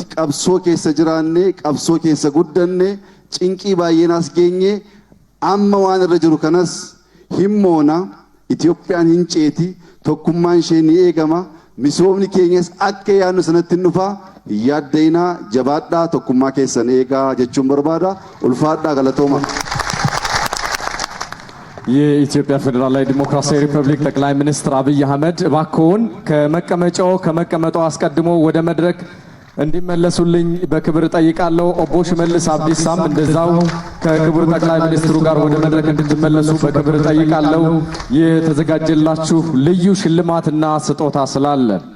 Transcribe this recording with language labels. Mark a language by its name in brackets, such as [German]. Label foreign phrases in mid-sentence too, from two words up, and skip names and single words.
[Oromo] Qabsoo keessa jiraannee qabsoo keessa guddanne cinqii baay'een as geenye amma waan irra jiru kanas himmoona Itoophiyaan hin ceeti tokkummaan ishee ni eegama misoomni keenyas akka yaadnu sanatti hin dhufaa yaadda'inaa jabaadhaa tokkummaa keessan eegaa jechuun barbaada ulfaadhaa galatooma. [Amharic] የኢትዮጵያ ፌዴራላዊ ዲሞክራሲያዊ ሪፐብሊክ ጠቅላይ ሚኒስትር አብይ አህመድ እባክዎን ከመቀመጫው አስቀድሞ ወደ መድረክ እንዲመለሱልኝ በክብር ጠይቃለሁ። ኦቦ ሽመልስ አብዲሳም እንደዛው ከክቡር ጠቅላይ ሚኒስትሩ ጋር ወደ መድረክ እንድትመለሱ በክብር ጠይቃለሁ። የተዘጋጀላችሁ ልዩ ሽልማትና ስጦታ ስላለ